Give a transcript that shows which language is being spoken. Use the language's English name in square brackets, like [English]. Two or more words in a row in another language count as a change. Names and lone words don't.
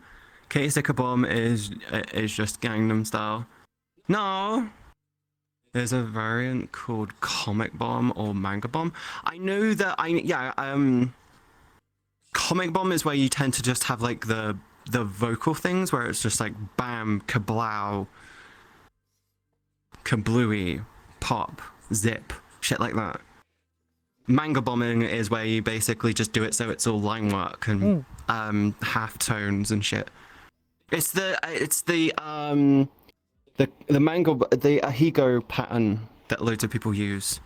[English] Okay, sticker bomb is just Gangnam Style. No, there's a variant called comic bomb or manga bomb. I know that comic bomb is where you tend to just have like the vocal things where it's just like bam, kablow, kablooey, pop, zip, shit like that. Manga bombing is where you basically just do it so it's all line work and half tones and shit. It's the manga, the Ahigo pattern that loads of people use.